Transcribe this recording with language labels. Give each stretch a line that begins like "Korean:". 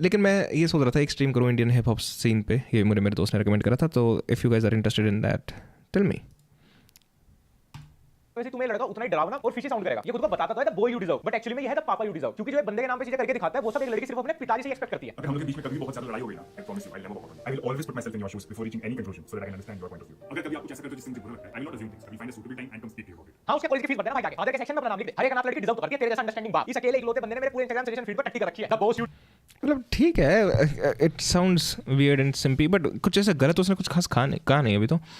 Hindi: लेकिन मैं ये सोच रहा था एक स्ट्रीम करूँ इंडियन हिप हॉप सीन पे, ये मेरे दोस्त ने रिकमेंड करा था, तो
English: If you guys are interested in that tell me.
Hindi: वैसे तुम्हें लड़का उतना ही डरावना और फिशी साउंड करेगा। ये खुद को बताता है
English: the boy you deserve,
Hindi: but actually में ये है
English: the papa you deserve,
Hindi: क्योंकि जो बंदे के नाम पे चीजें करके दिखाता है वो सब एक लड़की सिर्फ अपने पिताजी से एक्सपेक्ट करती है। अगर हम लोग के बीच में कभी बहुत ज्यादा लड़ाई हो गई ना,
English: I promise you, I'll never walk out. I will always put myself in your shoes before reaching any conclusion so that I can understand your point of view.
Hindi: अगर कभी आप कुछ ऐसा करते हो जिससे मुझे बुरा लगता है,
English: I will not assume things. I will find a suitable time and come speak to you about it.
Hindi: हाँ, उसके कॉलेज की फीस बता देना भाई जाके, आधे के सेक्शन में अपना नाम लिख दे। हर एक अनाथ लड़की डिजर्व करती है तेरे जैसा अंडरस्टैंडिंग बाप। इस अकेले इकलौते बंदे ने मेरे पूरे इंस्टाग्राम सजेशन फीड पर टट्टी कर रखी है।
English: the boss you
Hindi: मतलब ठीक है,
English: it sounds weird and simple,
Hindi: but कुछ ऐसा गलत उसने कुछ खास कहा नहीं अभी तो।